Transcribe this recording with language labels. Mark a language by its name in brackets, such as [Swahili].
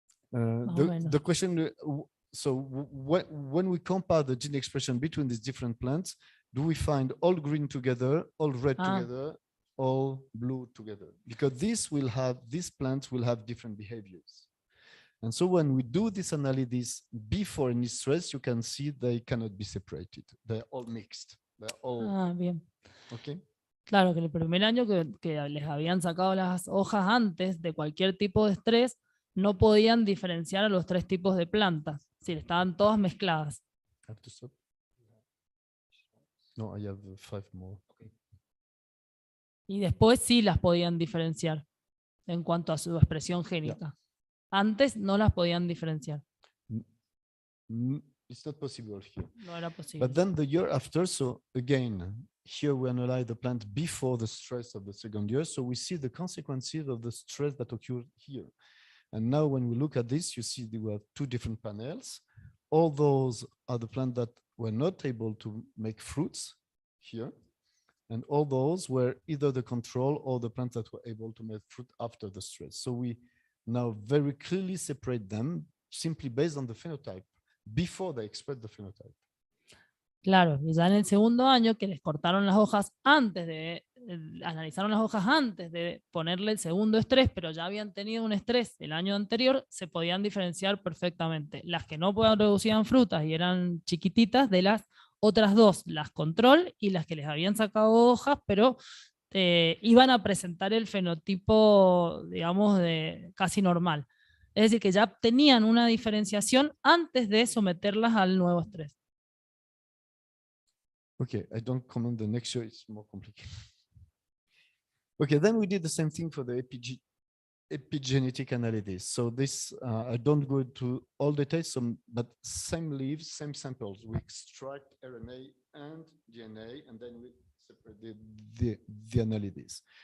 [English] The question, so when we compare the gene expression between these different plants, do we find all green together, all red together, all blue together? Because these plants will have different behaviors. And so when we do this analysis before any stress, you can see they cannot be separated. They're all mixed. [Spanish] Bien. [English] Okay. [Spanish] Claro, que el primer año que les habían sacado las hojas antes de cualquier tipo de estrés, no podían diferenciar a los 3 tipos de plantas, si estaban todas mezcladas. [English] No, I have 5 more. [Spanish] Y después sí las podían diferenciar en cuanto a su expresión génica. Antes no las podían diferenciar. [English] It's not possible here. [Spanish] No era posible. [English] But then the year after, so again, here we analyze the plant before the stress of the second year. So we see the consequences of the stress that occurred here. And now when we look at this, you see there were 2 different panels. All those are the plants that were not able to make fruits here. And all those were either the control or the plants that were able to make fruit after the stress. So we now very clearly separate them simply based on the phenotype before they express the phenotype. [Spanish] Claro, y ya en el segundo año que les cortaron las hojas antes de, analizaron las hojas antes de ponerle el segundo estrés, pero ya habían tenido un estrés el año anterior, se podían diferenciar perfectamente. Las que no producían frutas y eran chiquititas de las otras 2, las control y las que les habían sacado hojas, pero iban a presentar el fenotipo, digamos, de casi normal. Es decir, que ya tenían una diferenciación antes de someterlas al nuevo estrés. [English] Okay, I don't comment the next year, it's more complicated. Okay, then we did the same thing for the epigenetic analysis. So this, I don't go into all details, but same leaves, same samples. We extract RNA and DNA, and then we separate the analysis.